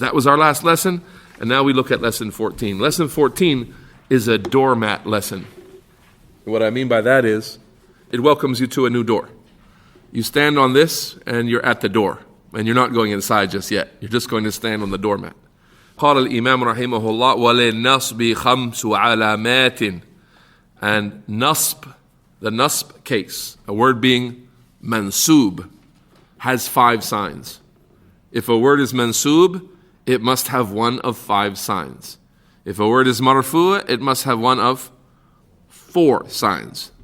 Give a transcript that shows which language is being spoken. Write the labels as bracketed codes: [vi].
[en] That was our last lesson. And now we look at lesson 14. Lesson 14 is a doormat lesson. What I mean by that is, it welcomes you to a new door. You stand on this and you're at the door. And you're not going inside just yet. You're just going to stand on the doormat. [ar] قال الإمام رحمه الله وللنصب خمس علامات. [en] And nasb, the nasb case, a word being mansoob, has 5 signs. If a word is mansoob, it must have one of 5 signs. If a word is marfu', it must have one of 4 signs.